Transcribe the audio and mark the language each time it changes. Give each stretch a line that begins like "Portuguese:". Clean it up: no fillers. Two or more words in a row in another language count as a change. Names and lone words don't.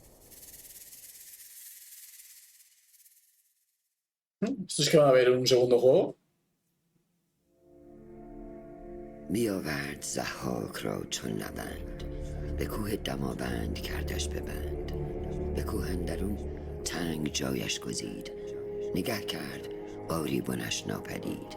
Spanish: ¿Esto es que va a haber un segundo juego?
Persian: بیاورد ضحاک را چون نبند، به کوه دماوند کردش ببند. به کوه اندرون تنگ جایش گزید، نگه کرد آری بنش ناپدید.